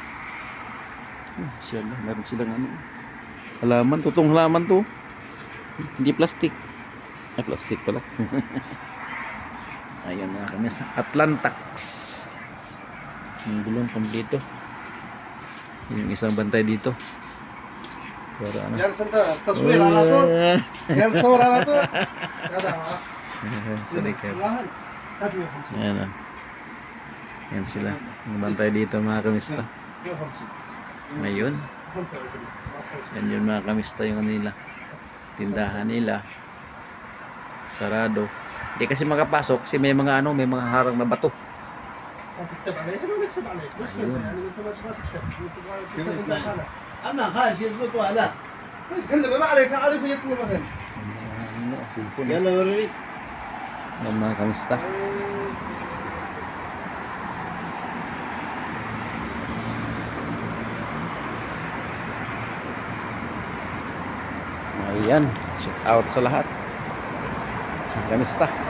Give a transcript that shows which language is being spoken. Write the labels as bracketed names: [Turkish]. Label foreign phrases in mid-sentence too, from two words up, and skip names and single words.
[Filipino] Meron silang halaman, totoong halaman to. Hindi plastic. Ay, plastic pala. Ayun mga kamista, Atlantax. Yung gulong kompleto. Yung isang bantay dito. Pero ano. [Arabic] قال سنت تصوير على طول قال صور على طول هذا Sarikap. لا 350 [Filipino] Ayan o. Yan sila. Bantay dito mga kamista. 150 Ngayon. 25 Yan yun mga kamista yung nila. Tindahan nila. Sarado. Hindi kasi makapasok kasi may mga ano, may mga harang na bato. [Arabic] تكسب عليه انا نكسب عليك مش يعني انت ما تبغى تكسب انت تبغى تكسب انت حالك اما خالص يزبطوا لا قل ما عليك اعرف يطلب مثلا [Filipino] Ano, cellphone. [Arabic] يلا وريني [Filipino] Yan mga kamista. Ayan. [English] Check out [Filipino] sa lahat. Mga kamista.